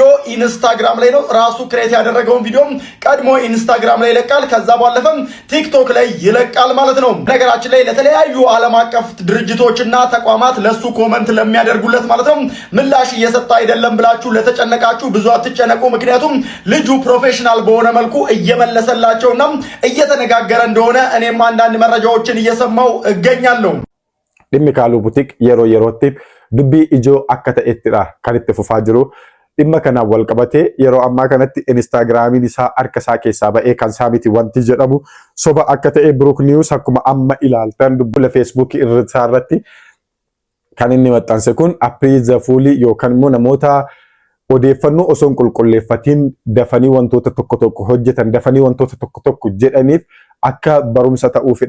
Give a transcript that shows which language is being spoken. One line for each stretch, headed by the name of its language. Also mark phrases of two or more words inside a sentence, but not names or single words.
Amharic: ኢንስታግራም ላይ ነው። ራሱ ክሬት ያደረገውን ቪዲዮ ቀድሞ ኢንስታግራም ላይ ይለቃል፣ ከዛ ባለፈም ቲክቶክ ላይ ይለቃል ማለት ነው። ነገራችን ላይ ለተለያዩ ዓለም አቀፍ ድርጅቶችና ተቋማት ለሱ ኮመንት ለሚያደርጉለት ማለት ነው ምላሽ እየሰጠ አይደለም ብላችሁ ለተጨነቃችሁ ብዙ አትጨነቁ። ምክንያቱም ልጁ ፕሮፌሽናል በሆነ መልኩ እየመለሰላቸውና እየተነጋገረ እንደሆነ እኔም አንዳንድ መረጃዎችን እየሰማው እገኛለሁ።
Oromo: dhimmi Qaaluu Putik yerootti dubbii ijoo akka ta'ettidha kan itti fufaa jiru. Dhimma kana wal qabatee yeroo ammaa kanatti Instaagiraamiin isaa harka isaa keessaa ba'ee kan isaa miti wanti jedhamu soba akka ta'e Brook News akkuma amma ilaaltan dubbila Facebook irratti kan inni maxxanse kun apprii zafuulii yookaan immoo namoota odeeffannoo osoo hin qulqulleeffatiin dafanii wantoota tokko tokko hojjetan dafanii wantoota tokko tokko jedhaniif akka barumsa ta'uufidha.